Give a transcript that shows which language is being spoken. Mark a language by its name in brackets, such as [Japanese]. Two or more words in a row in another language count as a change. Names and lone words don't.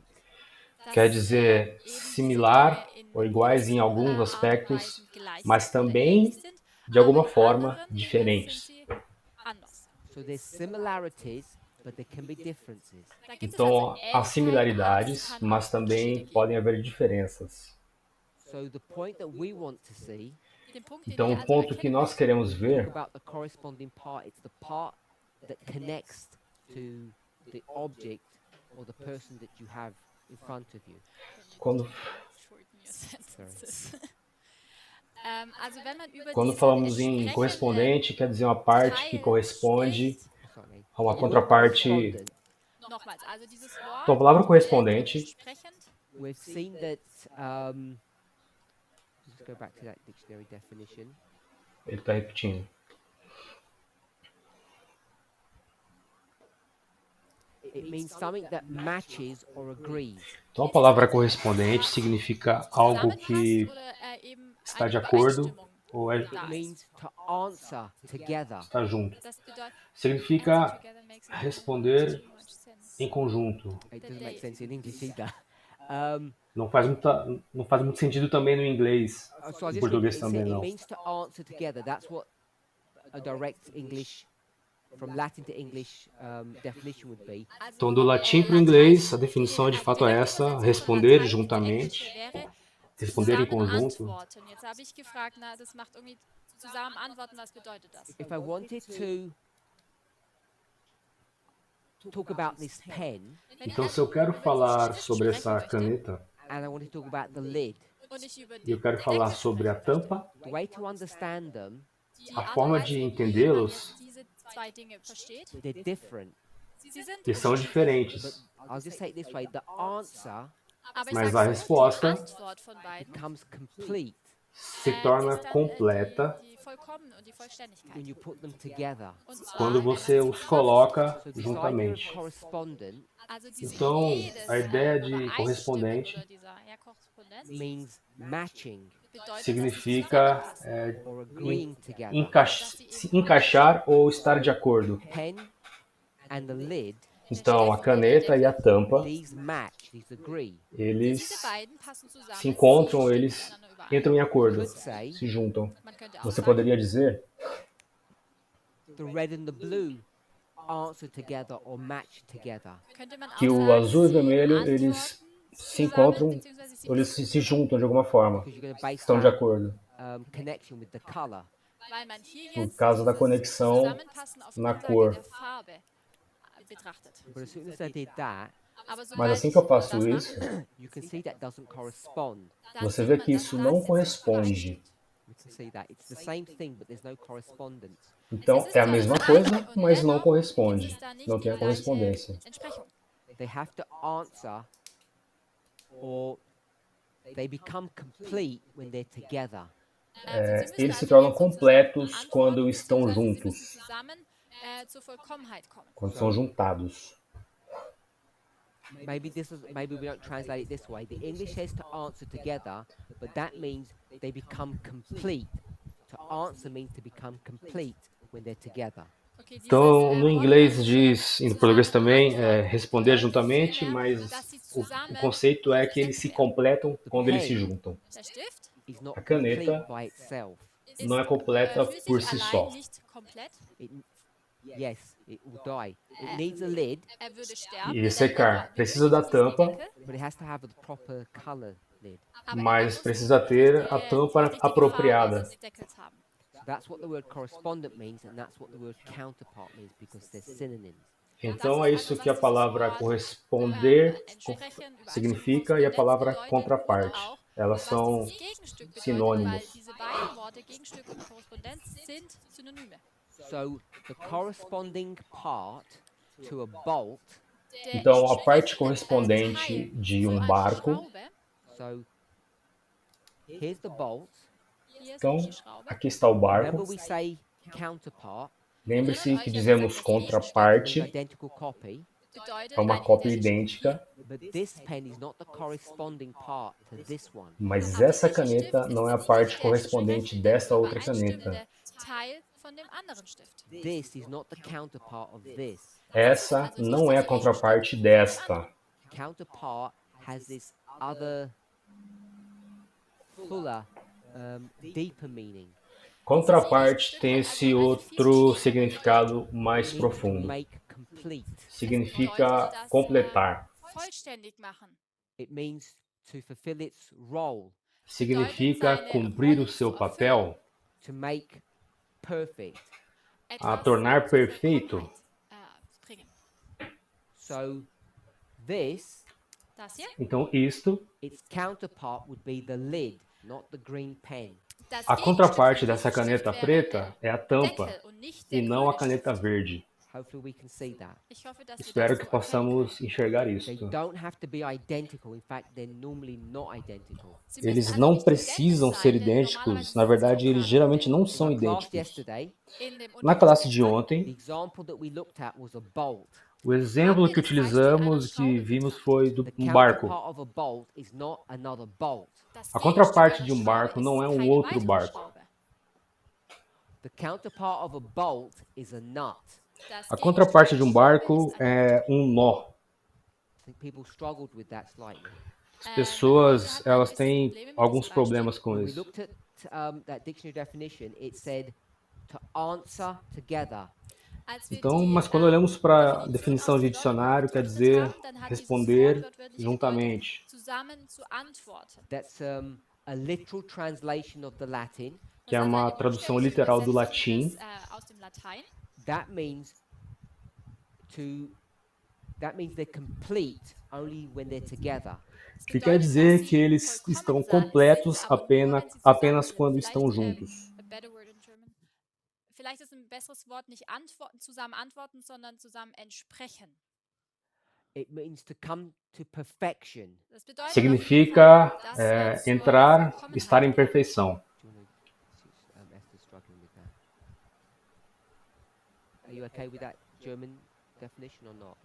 [German] das, [Portuguese] quer dizer [German] eben diese [Portuguese] similar [German] Dinge in [Portuguese] ou iguais em [German] gewissen, [Portuguese] alguns [German] Art und [Portuguese] aspectos, [German] Weisen gleich [Portuguese] mas [German] sind oder [Portuguese] também [German] ähnlich sind, [Portuguese] de alguma [German] aber in [Portuguese] forma [German] anderen Dingen [Portuguese] diferentes. [German] sind sie anders. [English] So there's similarities, but there can be differences. [German] Da gibt es [Portuguese] Então [German] also [Portuguese] há [German] Ähnlichkeiten, aber es [Portuguese] similaridades, [German] kann [Portuguese] mas [German] auch [Portuguese] também [German] Unterschiede [Portuguese] podem [German] geben. [Portuguese] haver diferenças. [English] So the point that we want to see, [German] Den Punkt, den [Portuguese] Então [German] wir [Portuguese] o [German] also [Portuguese] ponto que [German] erkennen [Portuguese] nós [German] möchten, [Portuguese] queremos [English] talk [Portuguese] ver [English] about the corresponding part. It's the part that connects to the object or the person that you have in front of you. [Portuguese] quando, [English] shorten your sentences. [German] Also wenn man über [Portuguese] quando [German] diesen [Portuguese] falamos em [German] entsprechenden [Portuguese] correspondente, quer dizer uma parte que [German] Teil [Portuguese] corresponde [German] spricht, [English] Sorry. [Portuguese] a uma [English] The word [Portuguese] contraparte. [English] correspondent, [German] nochmals, also dieses [Portuguese] Então a [German] Wort [Portuguese] palavra correspondente, [German] entsprechend, [English] we've seen that. Let's go back to that dictionary definition. [Portuguese] ele está repetindo. [English] It means something that matches or agrees. [Portuguese] Então a palavra correspondente significa algo que [German] zusammenpasst oder eben [Portuguese] está [German] eine [Portuguese] de acordo [German] Übereinstimmung [Portuguese] ou [English] It [German] da ist. [English] means to answer together. [Portuguese] está junto. [German] Das bedeutet, [Portuguese] Significa [English] answer together makes [Portuguese] responder [English] too much sense. [Portuguese] em conjunto. [English] It doesn't make sense in English either. [Portuguese] Não faz muito sentido também no inglês, [English] So I'll [Portuguese] em [English] just read it. [Portuguese] português também [English] It [Portuguese] não. [English] means to answer together. That's what a direct English, from Latin to English definition would be. [German] Also, [Portuguese] Então do latim para o inglês, a definição de fato é essa: responder juntamente, responder em conjunto. [German] Antworten. Jetzt habe ich gefragt, na, das macht irgendwie zusammen antworten, was bedeutet das? [English] If I wanted to talk about this pen [German] Wenn ich [Portuguese] Então [German] also [Portuguese] se eu quero [German] über diesen [Portuguese] falar [German] Stift [Portuguese] sobre [German] sprechen [Portuguese] essa [German] möchte, [Portuguese] caneta [English] and I want to talk about the lid. [German] und ich über [Portuguese] E eu [German] den [Portuguese] quero falar [German] Deckel [Portuguese] sobre a [German] sprechen möchte. [Portuguese] tampa. [English] The way to understand them, [German] Die [Portuguese] A [German] Art [Portuguese] forma [German] und Weise, [Portuguese] de [German] wie man [Portuguese] entendê-los, [German] jetzt diese zwei Dinge versteht, [English] they're different. [German] sie sind [Portuguese] eles são [English] But [Portuguese] diferentes. [English] I'll just say it this way: the answer [German] aber ich [Portuguese] Mas [German] sage [Portuguese] a [German] so, [Portuguese] resposta [German] die Antwort von beiden [English] becomes complete [Portuguese] se torna [German] ist dann [Portuguese] completa [German] die Vollkommen und die Vollständigkeit. [English] when you put them together. [German] Und zwar, [Portuguese] quando [German] wenn man [Portuguese] você [German] sie [Portuguese] os coloca [English] So this idea of [Portuguese] juntamente. [English] correspondent [German] also diese [Portuguese] Então, [German] Idee des [Portuguese] a ideia de [German] Übereinstimmen [Portuguese] correspondente [German] oder dieser Korrespondenz [English] means matching [German] bedeutet, dass sie [Portuguese] significa [German] zusammenpassen, [English] or agreeing together. [Portuguese] se encaixar ou estar de acordo. [English] Pen and the lid, [Portuguese] Então, a caneta e a tampa, [English] these match, these agree. [German] diese [Portuguese] eles [German] beiden passen zusammen, [Portuguese] se encontram, [German] sie [Portuguese] eles [German] stimmen miteinander überein. [Portuguese] entram em acordo, [English] Could say [Portuguese] se juntam. [German] Man könnte auch [Portuguese] Você [German] sagen, [Portuguese] poderia dizer [English] the red and the blue answer together or match together. [German] könnte man auch [Portuguese] que o [German] sagen, [Portuguese] azul e o [German] sie [Portuguese] vermelho, eles [German] antworten [Portuguese] se encontram, [German] beziehungsweise sie [Portuguese] ou eles se juntam de alguma forma, [English] Because you're going to base [Portuguese] estão de [English] that [Portuguese] acordo. [English] connection with the color. [German] weil man hier [Portuguese] Por [German] jetzt [Portuguese] causa da [German] dieses [Portuguese] conexão [German] Zusammenpassen auf [Portuguese] na [German] Grundlage [Portuguese] cor. [German] der Farbe betrachtet. [English] But as soon as I did that, [German] Aber [Portuguese] Mas [German] sobald [Portuguese] assim que eu [German] ich [Portuguese] faço [German] das [Portuguese] isso, [German] mache, [English] you can see that doesn't correspond. [German] dann [Portuguese] você [German] sieht [Portuguese] vê [German] man, [Portuguese] que [German] dass [Portuguese] isso [German] das [Portuguese] não [German] jetzt nicht [Portuguese] corresponde. [German] übereinstimmt. [English] You can see that. It's the same thing, but there's no correspondence. [Portuguese] Então, é a mesma coisa, mas não corresponde. [German] Gibt es da nicht [Portuguese] Não [German] die [Portuguese] tem a [German] gleiche [Portuguese] correspondência. [German] Entsprechung. [English] They have to answer or they become complete when they're together. [German] Sie müssen [Portuguese] Eles se [German] also [Portuguese] tornam [German] jetzt sozusagen [Portuguese] completos [German] antworten, [Portuguese] quando estão [German] beziehungsweise sie [Portuguese] juntos, [German] müssen zusammen zur Vollkommenheit kommen. [Portuguese] quando são juntados. [English] Maybe we don't translate it this way. The English says to answer together, but that means they become complete. To answer means to become complete when they're together. [German] Okay, dieses, [Portuguese] Então, no inglês [German] Wort [Portuguese] diz, e no português também, responder [German] bedeutet [Portuguese] juntamente, [German] vielmehr, [Portuguese] mas [German] dass sie [Portuguese] o [German] zusammen [Portuguese] conceito é que eles se [German] perfekt werden. [Portuguese] completam quando eles se [English] pen [Portuguese] juntam. [German] Der Stift [English] is not [Portuguese] A caneta [English] complete by itself. [German] ist [Portuguese] não é completa [German] für [Portuguese] por [German] sich [Portuguese] si [German] allein [Portuguese] só. [German] nicht komplett. [English] Yes, it will die. It needs a lid, [German] Würde sterben, [Portuguese] E [German] wenn [Portuguese] secar. [German] er [Portuguese] Precisa da tampa, [German] Deckel, [English] but it has to have the proper color lid. [German] aber [Portuguese] mas [German] muss [Portuguese] precisa ter a tampa [German] die richtige [Portuguese] apropriada. [German] Farbe des Deckels haben. [English] So that's what the word correspondent means, and that's what the word counterpart means because they're synonyms. [Portuguese] Então é isso que a palavra corresponder significa e a palavra contraparte. Elas são [German] Dieses Gegenstück bedeutet, [Portuguese] sinônimos. [German] weil diese beiden Worte, Gegenstück und Korrespondenz, sind Synonyme. [English] So the corresponding part to a bolt, [German] Der [Portuguese] Então a parte [German] entsprechende [Portuguese] correspondente [German] Teil [Portuguese] de [German] zu [Portuguese] um [German] einer [Portuguese] barco, [German] Schraube, [English] so here's the bolt. [German] hier ist [Portuguese] então [German] die Schraube. [Portuguese] aqui está o [English] Remember [Portuguese] barco. [English] we say counterpart, [Portuguese] Lembre-se que dizemos contraparte, [English] means identical copy, [German] Bedeutet [Portuguese] é uma [German] eine [Portuguese] cópia [German] identische [Portuguese] idêntica, [English] but this pen is not the corresponding part to this one. [Portuguese] mas essa caneta não é a parte correspondente desta outra caneta. [German] übereinstimmende Teil von dem anderen Stift. [English] This is not the counterpart of this. [Portuguese] Essa não é a contraparte desta. [English] Counterpart has this other fuller, deeper meaning. [Portuguese] Contraparte tem esse outro significado mais [English] To [Portuguese] profundo. [English] make complete. [Portuguese] Significa completar. [German] Vollständig machen. [English] It means to fulfill its role, [Portuguese] Significa cumprir o seu papel, [English] to make perfect. [Portuguese] a [German] Etwas [Portuguese] tornar [German] zur [Portuguese] perfeito. [German] Vollkommenheit, bringen. [English] So this, [German] Das hier, [Portuguese] Então isto, [English] its counterpart would be the lid, not the green pen. [German] das [Portuguese] a contraparte [German] Gegenstück von [Portuguese] dessa [German] diesem [Portuguese] caneta [German] Stift wäre [Portuguese] preta [German] der [Portuguese] é a tampa [German] Deckel und nicht [Portuguese] e [German] der [Portuguese] não a [German] grüne [Portuguese] caneta [German] Stift. [Portuguese] verde. [English] Hopefully we can see that. [German] Ich hoffe, dass wir [Portuguese] Espero [German] das [Portuguese] que [German] so erkennen [Portuguese] possamos enxergar [English] They [Portuguese] isto. [English] don't have to be identical. In fact, they're normally not identical. [German] Sie müssen [Portuguese] Eles [German] also [Portuguese] não [German] nicht [Portuguese] precisam [German] identisch [Portuguese] ser [German] sein, denn [Portuguese] idênticos. [German] normalerweise [Portuguese] Na [German] sind sie [Portuguese] verdade, [German] auch [Portuguese] eles [German] gar [Portuguese] geralmente [German] nicht [Portuguese] não [English] In [Portuguese] são [English] our class [Portuguese] idênticos. [English] yesterday, [German] in dem [Portuguese] Na [German] Unterricht [Portuguese] classe de [German] gestern. [English] the [Portuguese] ontem, [English] example that we looked at was a bolt. [Portuguese] o exemplo que utilizamos, que vimos, foi [English] The [Portuguese] um barco. [English] counterpart of a bolt is not another bolt. [German] Das [Portuguese] A contraparte [German] Gegenstück [Portuguese] de [German] einer [Portuguese] barco [German] Schraube [Portuguese] não é [German] ist keine [Portuguese] outro [German] weitere [Portuguese] barco. [German] Schraube. [English] The counterpart of a bolt is a nut. [German] Das [Portuguese] A contraparte de [German] Gegenstück [Portuguese] barco [German] einer Schraube ist ein [Portuguese] é nó. [English] I think people struggled with that slightly. [Portuguese] As pessoas, elas têm alguns problemas com [English] When we [Portuguese] isso. [English] looked at that dictionary definition, it said to answer together. [German] Als wir [Portuguese] Então, [German] die, [Portuguese] mas quando olhamos para a [German] Definition [Portuguese] definição [German] aus [Portuguese] de [German] dem [Portuguese] dicionário, quer [German] betrachtet [Portuguese] dizer [German] haben, dann hat dieses [Portuguese] responder [German] Wort wortwörtlich [Portuguese] juntamente. [German] bedeutet, zusammen zu antworten. [English] That's a literal translation of the Latin. [Portuguese] Que é uma tradução literal do latim. [German] Aus dem Latein. [English] That means they're complete only when they're together. [Portuguese] Que quer dizer que eles estão completos apenas quando estão juntos. [German] Vielleicht ist ein besseres Wort nicht zusammen antworten, sondern zusammen entsprechen. [English] It means to come to perfection. [German] Das bedeutet [Portuguese] Significa entrar, estar em perfeição. [English] Do you want to, Esther's struggling with that. Are you okay with that German definition or not?